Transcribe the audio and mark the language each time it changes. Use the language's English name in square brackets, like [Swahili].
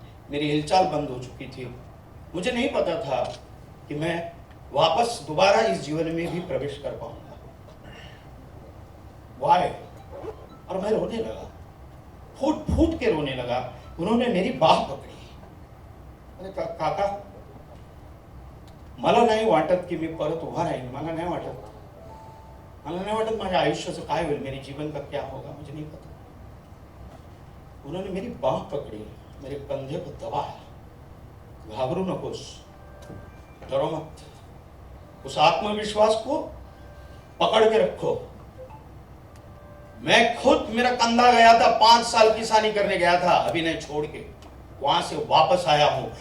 [Hindi] मेरी हिलचाल बंद हो चुकी थी। मुझे नहीं पता था कि मैं वापस दोबारा इस जीवन में भी प्रवेश कर पाऊंगा। वाय? और मैं रोने लगा, फूट फूट के रोने लगा। उन्होंने मेरी बाह पकड़ी। [Marathi] मैंने कहा, काका, मला नाही वाटत की मी परत उभा राहीन. मला नाही वाटत माझ्या आयुष्याचं काय होईल, [Hindi] मेरे जीवन का क्या होगा, मुझे नहीं पता. उन्होंने मेरी बाह पकड़ी, मेरे कंधे को दबाया. [Marathi] घाबरू नकोस, [Hindi] डरो मत, उस आत्मविश्वास को पकड़ के रखो. मैं खुद, मेरा कंधा गया था, 5 साल किसानी करने गया था अभिनय छोड़ के, वहां से वापस आया हूं.